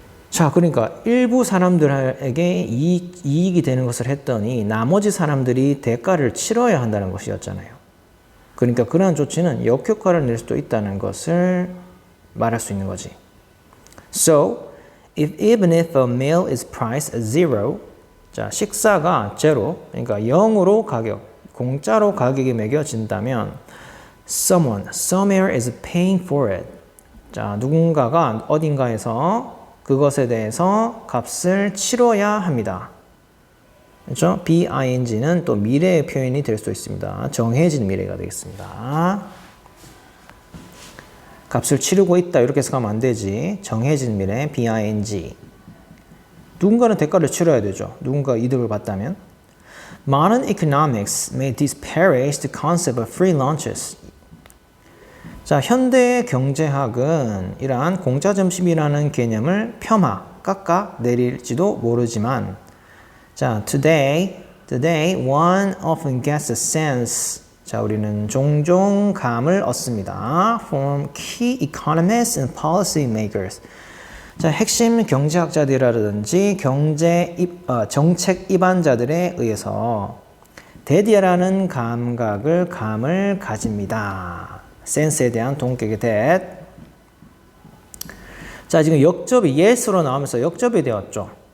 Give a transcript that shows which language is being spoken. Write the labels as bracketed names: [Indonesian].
[Korean] 자, 그러니까 일부 사람들에게 이익이 되는 것을 했더니 나머지 사람들이 대가를 치러야 한다는 것이었잖아요. 그러니까 그러한 조치는 역효과를 낼 수도 있다는 것을 말할 수 있는 거지. [English] So, even if a meal is priced at zero, [Korean] 자, 식사가 제로, 그러니까 0으로 공짜로 가격이 매겨진다면 [English] somewhere is paying for it. [Korean] 자, 누군가가 어딘가에서 그것에 대해서 값을 치러야 합니다. 그렇죠? BING는 또 미래의 표현이 될 수도 있습니다. 정해진 미래가 되겠습니다. 값을 치르고 있다 이렇게 해석하면 안 되지. 정해진 미래 BING. 누군가는 대가를 치러야 되죠. 누군가 이득을 봤다면. [English] Modern economics may disparage the concept of free lunches. [Korean] 자, 현대 경제학은 이러한 공짜 점심이라는 개념을 깎아 내릴지도 모르지만 자, [English] today one often gets a sense. [Korean] 자, 우리는 종종 감을 얻습니다. [English] From key economists and policy makers. [Korean] 자, 핵심 경제학자들이라든지 정책 입안자들에 의해서 대디라는 감을 가집니다. 센스에 대한 동격의 that. 자, 지금 역접이 yes로 나오면서 역접이 되었죠.